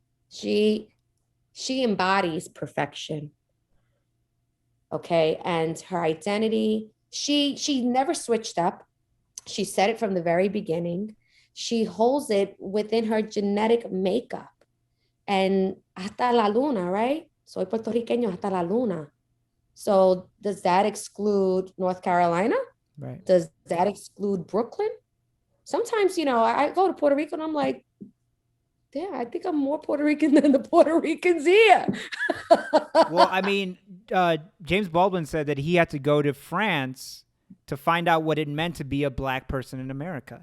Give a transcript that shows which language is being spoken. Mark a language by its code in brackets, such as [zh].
[en] She embodies perfection. Okay. And her identity, she never switched up. She said it from the very beginning. she holds it within her genetic makeup. And [es] hasta la luna, [en] right? [es] Soy puertorriqueño hasta la luna. [en] So does that exclude North Carolina? Right. Does that exclude Brooklyn? Sometimes, I go to Puerto Rico and I'm like, yeah, I think I'm more Puerto Rican than the Puerto Ricans here. Well, I mean, James Baldwin said that he had to go to France to find out what it meant to be a black person in America.